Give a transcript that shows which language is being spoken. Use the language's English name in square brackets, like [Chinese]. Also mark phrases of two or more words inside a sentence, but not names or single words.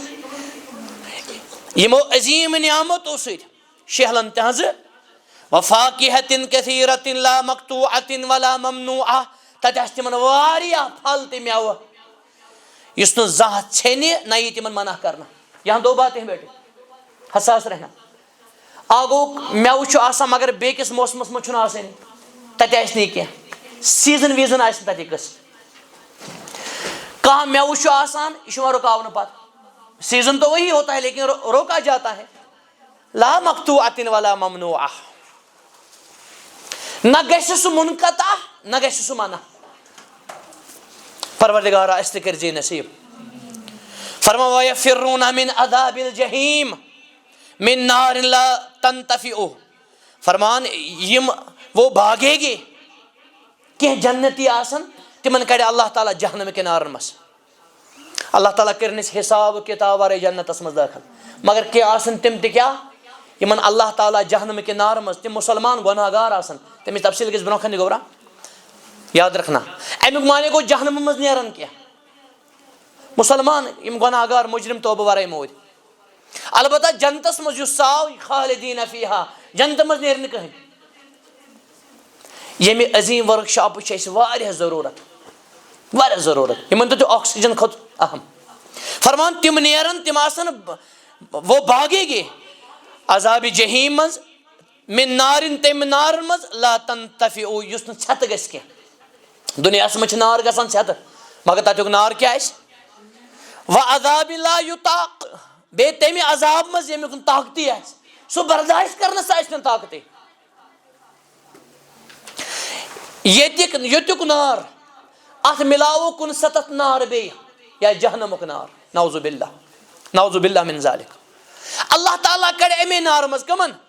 [Kashmiri] یِمو عظیٖم نعمتو سۭتۍ شہلن تِہنٛزٕ. [Arabic] وفاقِہَةٍ کثیٖرَةٍ لا مقطوٗعَةٍ ولا ممنوٗعہ. [Kashmiri] تتہِ آسہِ تِمن واریاہ پھل تہِ میوٕ یُس نہٕ زانٛہہ ژھیٚنہِ نہ یی تِمن منع کرنہٕ. [Urdu] یہاں دو باتیں ہیں بیٹے حساس رہنا. [Kashmiri] اکھ گوٚو میوٕ چھُ آسان مگر بیٚکِس موسمس منٛز چھُنہٕ آسٲنی. تتہِ آسہِ نہٕ یہِ کینٛہہ. سیٖزن ویٖزن آسہِ نہٕ تتہِ قٕصہٕ. کانٛہہ میوٕ چھُ آسان یہِ چھُ یِوان رُکاونہٕ پتہٕ. [Urdu] سیٖزن تو وہی ہوتا ہے لیکن روکا جاتا ہے. [Arabic] لا مقطوٗعَةٍ ولا ممنوٗعہ. [Kashmiri] نہ گژھِ سُہ منقطع نہ گژھِ سُہ منع. پروردگارا اَسہِ تہِ کٔرۍزِ نصیٖب. [Arabic] فرما وَیَفِرُّونَ مِن عذابِ الجحیٖم من نار لا تنطفئ. [Kashmiri] فرمان یِم [Urdu] وہ بھاگے گے. [Kashmiri] کینٛہہ جنتی آسن تِمن کڑِ اللہ تعالیٰ جہنم کہِ نارن منٛز. اللہ تعالیٰ کٔرِنۍ أسۍ حساب کِتاب ورٲے جنتس منٛز دٲخل. مگر کینٛہہ آسن تِم تہِ کیٛاہ یِمن اللہ تعالیٰ جہنم کہِ نارٕ منٛز. تِم مُسلمان گۄناہ گار آسن. تَمِچ تفصیٖل گژھِ برونٛہہ کَنہِ گوٚبرا [Urdu] یاد رکھنا. [Kashmiri] امیُک معنی گوٚو جہنمہٕ منٛز نیرن کینٛہہ مُسلمان یِم گۄناہ گار مُجرِم توبہٕ ورٲے موٗدۍ. البتہ جنتس منٛز یُس ژاو [Arabic] خالدیٖنَ فیٖہا. [Kashmiri] جنتہٕ منٛز نیرِ نہٕ کٕہٕنۍ. ییٚمہِ عظیٖم ؤرٕک شاپٕچ چھِ اَسہِ واریاہ ضروٗرت. واریاہ ضروٗرت. یِمن تہِ آکسیجن کھۄتہٕ اہم. فرمان تِم نیرن تِم آسن [Urdu] وہ باغے گے [Arabic] عذابِ جحیٖم [Kashmiri] منٛز من نارن تَمہِ نارن منٛز [Arabic] لا تنطفئ [Kashmiri] یُس نہٕ ژھٮ۪تہٕ گژھِ کینٛہہ. دُنیاہس منٛز چھِ نار گژھان ژھٮ۪تہٕ مگر تتیُک نار کیٛاہ آسہِ؟ [Arabic] وعذاب لا یطاق [Kashmiri] بے تمہِ عذاب منٛز ییٚمیُک نہٕ طاقتی آسہِ سُہ برداشت کرنس آسہِ نہٕ طاقتے ییٚتیُک نار اتھ ملاوو 69 نار بیٚیہِ یا جہنمُک نار [Arabic] نعوذ باللہ من ذالک [Kashmiri] اللہ تعالیٰ کڑِ امی نار منٛز کمن